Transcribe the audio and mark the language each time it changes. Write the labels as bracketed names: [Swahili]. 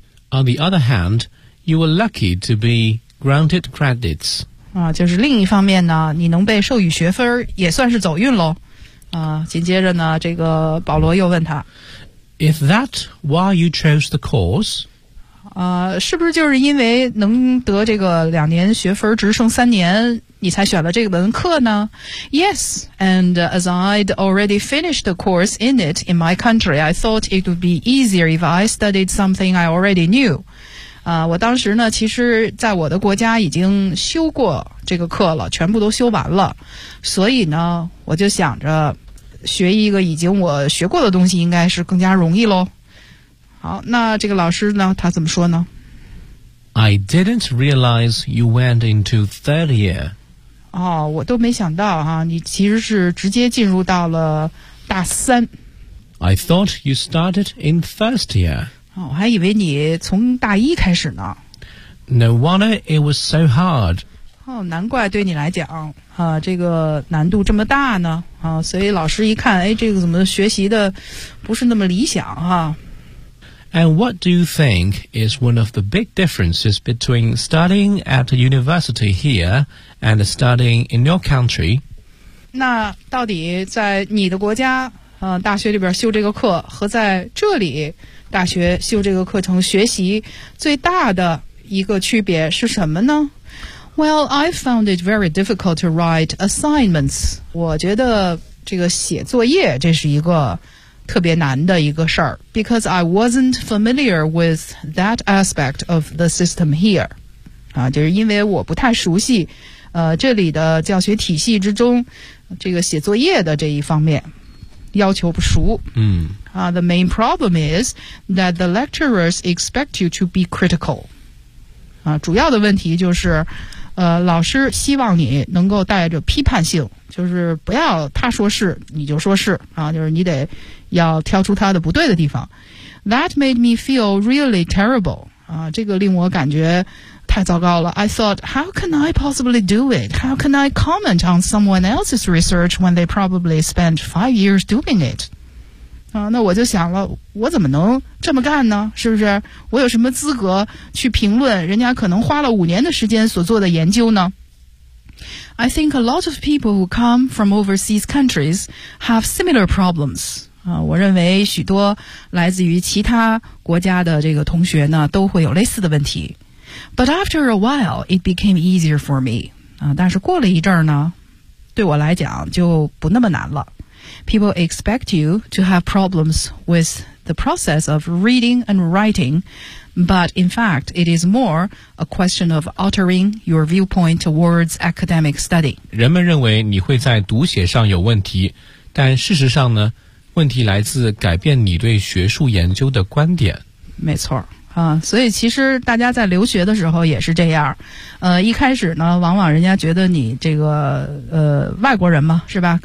[English] On the other hand, you were lucky to be granted credits. [Chinese] 就是另一方面呢，你能被授予学分也算是走运咯。紧接着呢，这个保罗又问他 [English] Is that why you chose the course? [Chinese] 是不是就是因为能得这个两年学分直升三年你才选了这个文科呢？ [English] Yes, and as I'd already finished a course in it in my country, I thought it would be easier if I studied something I already knew. [Chinese] 我当时呢其实在我的国家已经修过这个课了，全部都修完了，所以呢我就想着学一个已经我学过的东西应该是更加容易咯。好，那这个老师呢他怎么说呢？ [English] I didn't realize you went into third year. [Chinese] 哦，我都没想到啊，你其实是直接进入到了大三。 [English] I thought you started in first year. [Chinese] 哦，我还以为你从大一开始呢。 [English] No wonder it was so hard. [Chinese] 哦，难怪对你来讲啊，这个难度这么大呢。啊，所以老师一看，哎，这个怎么学习的不是那么理想啊。 [English] And what do you think is one of the big differences between studying at a university here and studying in your country? [Chinese] 那到底在你的国家，大学里边修这个课和在这里大学修这个课程学习最大的一个区别是什么呢？ [English] Well, I found it very difficult to write assignments. [Chinese] 我觉得这个写作业这是一个特别难的一个事儿 [English] ，because I wasn't familiar with that aspect of the system here， [Chinese] 啊，就是因为我不太熟悉，这里的教学体系之中，这个写作业的这一方面要求不熟。 [English] The main problem is that the lecturers expect you to be critical， [Chinese] 啊，主要的问题就是，老师希望你能够带着批判性，就是不要他说是你就说是啊，就是你得要挑出他的不对的地方。 [English] That made me feel really terrible. [Chinese] 啊，这个令我感觉太糟糕了。 [English] I thought, how can I possibly do it? How can I comment on someone else's research when they probably spent 5 years doing it? [Chinese] 啊，那我就想了，我怎么能这么干呢？是不是？我有什么资格去评论人家可能花了5年的时间所做的研究呢？ [English] I think a lot of people who come from overseas countries have similar problems. [Chinese] 我认为许多来自于其他国家的这个同学呢都会有类似的问题。 [English] But after a while, it became easier for me. [Chinese] 但是过了一阵儿呢对我来讲就不那么难了。 [English] People expect you to have problems with the process of reading and writing, but in fact, it is more a question of altering your viewpoint towards academic study. [Chinese] 人们认为你会在读写上有问题，但事实上呢，问题来自改变你对学术研究的观点。没错啊，所以其实大家在留学的时候也是这样，一开始呢，往往人家觉得你这个外国人嘛，是吧？